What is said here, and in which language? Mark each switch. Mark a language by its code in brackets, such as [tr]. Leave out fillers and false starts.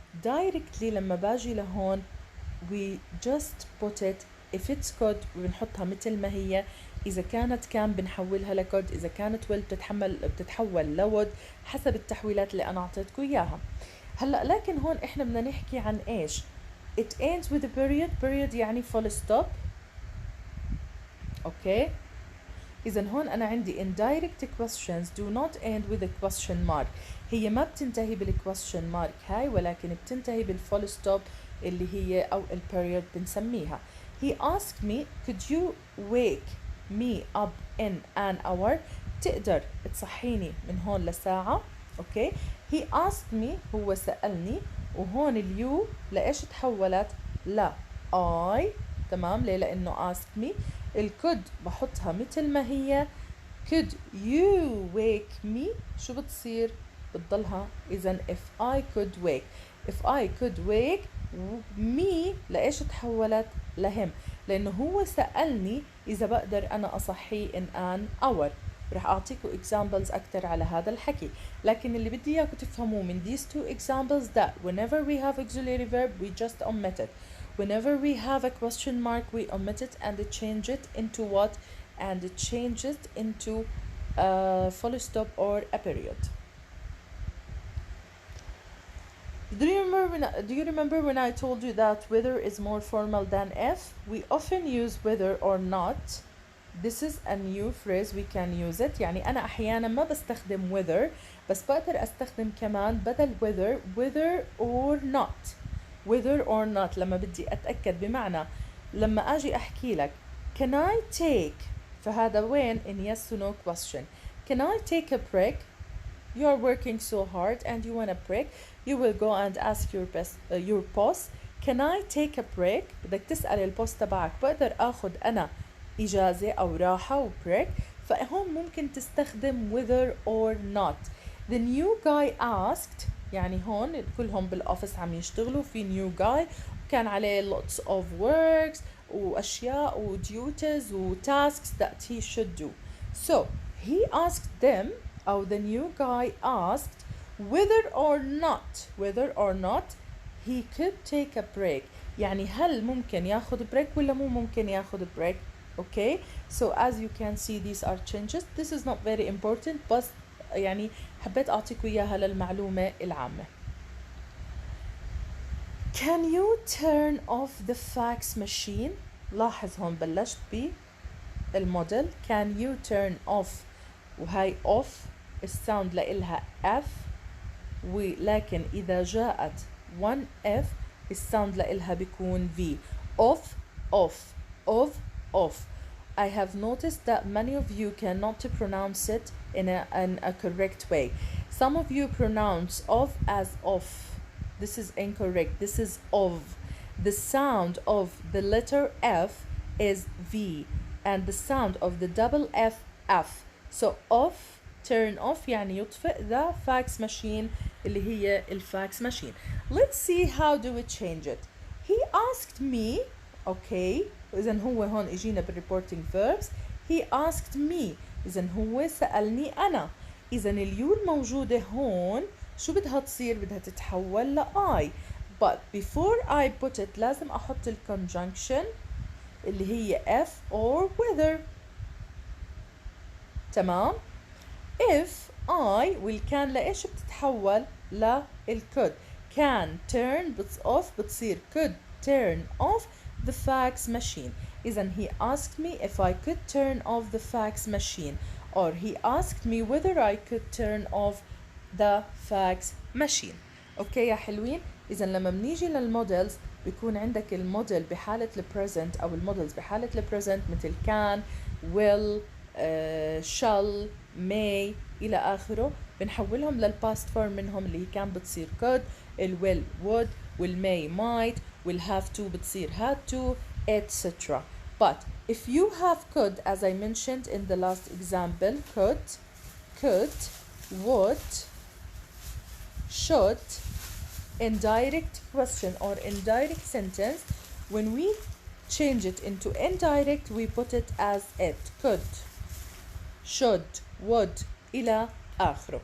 [en] directly [ar] لما باجي لهون [en] we just put it if it's could [ar] بنحطها مثل ما هي. إذا كانت كان بنحولها لكود، إذا كانت will بتتحول لود، حسب التحويلات اللي أنا أعطيتكم إياها. هلأ لكن هون إحنا بدنا نحكي عن إيش؟ [en] it ends with a period. period يعني full stop. okay. [ar] إذا هون أنا عندي [en] indirect questions do not end with a question mark. [ar] هي ما بتنتهي بالquestion mark هاي، ولكن بتنتهي بالfull stop اللي هي أو البيريود بنسميها. [en] he asked me could you wake me up in an hour؟ [ar] تقدر تصحيني من هون لساعة. [en] okay. he asked me [ar] هو سألني، وهون اليو لإيش تحولت؟ لا I. تمام. ليه؟ لأنه [en] asked me. [ar] الكود بحطها مثل ما هي [en] could you wake me، [ar] شو بتصير؟ بتضلها إذن [en] if I could wake. if I could wake me [ar] لإيش تحولت؟ لهم، لأنه هو سألني إذا بقدر أنا أصحيه [en] in an hour. [ar] ورح أعطيكم examples أكتر على هذا الحكي. لكن اللي بدي إياكم تفهموه من [en] these two examples that whenever we have auxiliary verb we just omit it. Whenever we have a question mark we omit it and change it into what? And change it into a full stop or a period. Do you remember when I told you that whether is more formal than if? We often use whether or not. This is a new phrase we can use it. [ar] يعني أنا أحيانا ما بستخدم whether بس بقدر أستخدم كمان بدل [en] whether or not. whether or not [ar] لما بدي أتأكد، بمعنى لما أجي أحكي لك [en] can I take، [ar] فهذا وين [en] in yes or no question. Can I take a break? You are working so hard and you want a break. You will go and ask your boss can I take a break. [ar] بدك تسأل البوس تبعك بقدر أخذ أنا إجازة أو راحة و break. فهون ممكن تستخدم [en] whether or not. The new guy asked، [ar] يعني هون كلهم بالأوفيس عم يشتغلوا في [en] new guy وكان عليه lots of works وأشياء و duties و tasks that he should do. So he asked them أو the new guy asked whether or not he could take a break. [ar] يعني هل ممكن ياخذ break ولا مو ممكن ياخذ break. [en] Okay, so as you can see these are changes. This is not very important [ar] بس يعني حبيت أعطيكم إياها للمعلومة العامة. [en] Can you turn off the fax machine؟ [ar] لاحظ هون بلشت بالموديل [en] can you turn off، [ar] وهاي off الساوند لإلها F، ولكن إذا جاءت one F الساوند لإلها بيكون V. off. [en] I have noticed that many of you cannot pronounce it in a correct way. Some of you pronounce off as off. This is incorrect. This is of. The sound of the letter F is V and the sound of the double F. So off, turn off [ar] يعني يطفئ [en] the fax machine [ar] اللي هي الفاكس [en] machine. Let's see how do we change it. He asked me. [ar] Okay, إذن هو هون إجينا بالreporting verbs. [en] He asked me، [ar] إذن هو سألني أنا. إذن اليو الموجودة هون شو بدها تصير؟ بدها تتحول ل I. [en] But before I put it [ar] لازم أحط الconjunction اللي هي [en] F or whether. [ar] تمام؟ if I والكان لإيش بتتحول؟ للcould. [en] can turn off بتصير could turn off the fax machine. إذن he asked me if I could turn off the fax machine or he asked me whether I could turn off the fax machine. [ar] أوكي يا حلوين؟ إذن لما بنيجي للمودلز بيكون عندك الموديل بحالة البريزنت أو المودلز بحالة البريزنت مثل [en] can will shall may [ar] إلى آخره، بنحولهم للباست فورم منهم اللي هي كان بتصير could، [en] will would، [ar] والmay might، والhave to بتصير had to, etc. [en] But if you have could as I mentioned in the last example, could, would, should, indirect question or indirect sentence, when we change it into indirect we put it as it. could, should, would [ar] إلى آخره.